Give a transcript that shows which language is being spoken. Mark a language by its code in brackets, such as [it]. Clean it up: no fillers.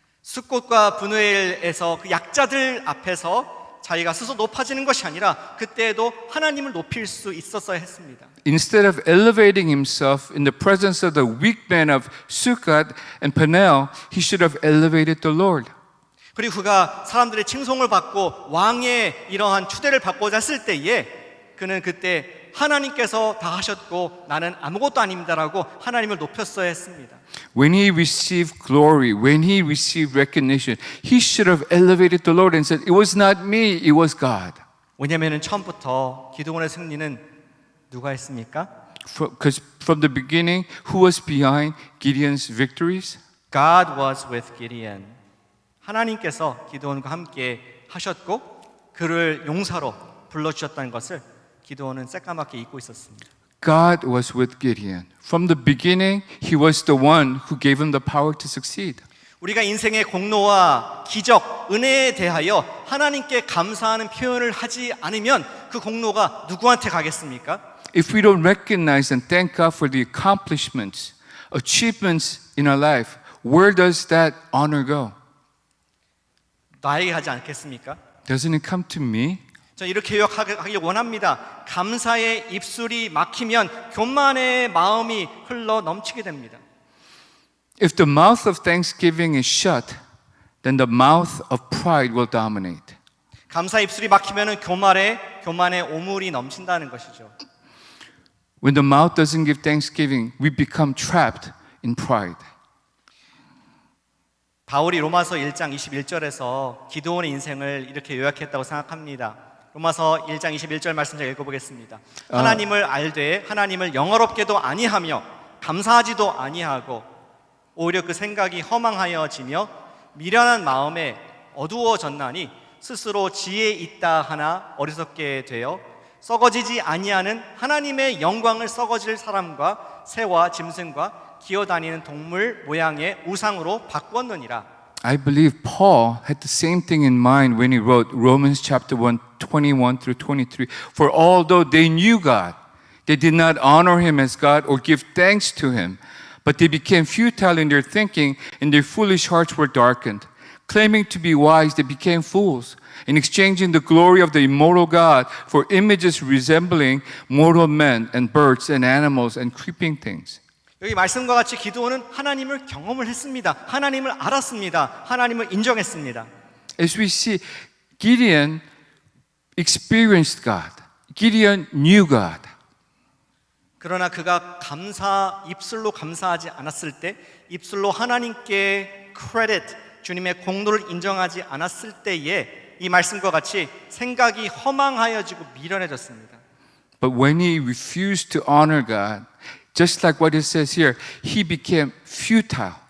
[ko] 숫곳과 분우엘에서 그 약자들 앞에서 자기가 스스로 높아지는 것이 아니라 그때에도 하나님을 높일 수 있었어야 했습니다. [en] Instead of elevating himself in the presence of the weak men of Sukkot and Peniel, he should have elevated the Lord. [ko] 그리고 그가 사람들의 칭송을 받고 왕의 이러한 추대를 받고자 했을 때에 그는 그때 하나님께서 다 하셨고 나는 아무것도 아닙니다라고 하나님을 높였어야 했습니다. [en] When he received glory, when he received recognition, he should have elevated the Lord and said, "It was not me, it was God." [ko] 왜냐하면 처음부터 기드온의 승리는 누가 했습니까? [en] Because from the beginning, who was behind Gideon's victories? God was with Gideon. [ko] 하나님께서 기드온과 함께 하셨고 그를 용사로 불러주셨다는 것을 기드온은 새까맣게 잊고 있었습니다. [en] God was with Gideon. From the beginning, he was the one who gave him the power to succeed. [ko] 우리가 인생의 공로와 기적, 은혜에 대하여 하나님께 감사하는 표현을 하지 않으면 그 공로가 누구한테 가겠습니까? [en] If we don't recognize and thank God for the accomplishments, achievements in our life, where does that honor go? [ko] 나에게 가지 않겠습니까? [en] Doesn't it come to me? [ko] 저 이렇게 요약하기 원합니다. 감사의 입술이 막히면 교만의 마음이 흘러 넘치게 됩니다. [en] If the mouth of thanksgiving is shut, then the mouth of pride will dominate. [ko] 감사 입술이 막히면 교만의 오물이 넘친다는 것이죠. [en] When the mouth doesn't give thanksgiving, we become trapped in pride. [ko] 바울이 로마서 1장 21절에서 기드온의 인생을 이렇게 요약했다고 생각합니다. 로마서 1장 21절 말씀 제가 읽어보겠습니다. 하나님을 알되 하나님을 영어롭게도 아니하며 감사하지도 아니하고 오히려 그 생각이 허망하여지며 미련한 마음에 어두워졌나니 스스로 지혜 있다 하나 어리석게 되어 썩어지지 아니하는 하나님의 영광을 썩어질 사람과 새와 짐승과 기어다니는 동물 모양의 우상으로 바꾸었느니라. [en] I believe Paul had the same thing in mind when he wrote Romans chapter 1, 21 through 23. For although they knew God, they did not honor him as God or give thanks to him, but they became futile in their thinking and their foolish hearts were darkened. Claiming to be wise, they became fools, and exchanging the glory of the immortal God for images resembling mortal men and birds and animals and creeping things. [ko] 여기 말씀과 같이 기드온은 하나님을 경험을 했습니다. 하나님을 알았습니다. 하나님을 인정했습니다. [en] As we see, Gideon experienced God. Gideon knew God. [ko] 그러나 그가 입술로 감사하지 않았을 때, 입술로 하나님께 크레딧, 주님의 공로를 인정하지 않았을 때에 이 말씀과 같이 생각이 허망하여지고 미련해졌습니다. [en] But when he refused to honor God, just like what it says here, he became futile.